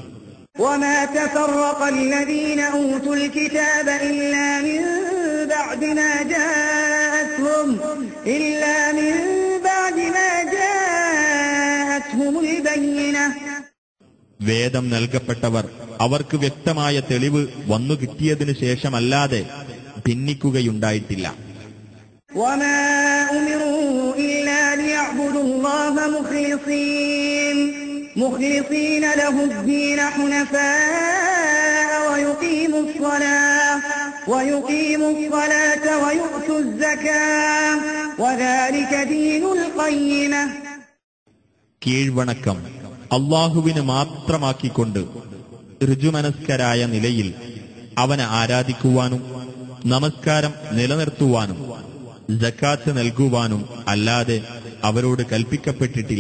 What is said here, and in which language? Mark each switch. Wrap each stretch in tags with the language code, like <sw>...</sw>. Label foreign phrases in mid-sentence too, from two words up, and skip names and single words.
<ml>വേദം നൽകപ്പെട്ടവർ അവർക്ക് വ്യക്തമായ തെളിവ് വന്നു കിട്ടിയതിനു ശേഷമല്ലാതെ ഭിന്നിക്കുകയുണ്ടായിട്ടില്ല.</ml> <ar>مخلصين له الدين حنفاء ويقيموا الصلاة ويؤتوا الزكاة وذلك دين القيمة.</ar> <ml>കീഴ്വണക്കം അള്ളാഹുവിന് മാത്രമാക്കിക്കൊണ്ട് ഋജുമനസ്കരായ നിലയിൽ അവനെ ആരാധിക്കുവാനും നമസ്കാരം നിലനിർത്തുവാനും സക്കാത്ത് നൽകുവാനും അല്ലാതെ അവരോട് കൽപ്പിക്കപ്പെട്ടിട്ടില്ല.</ml>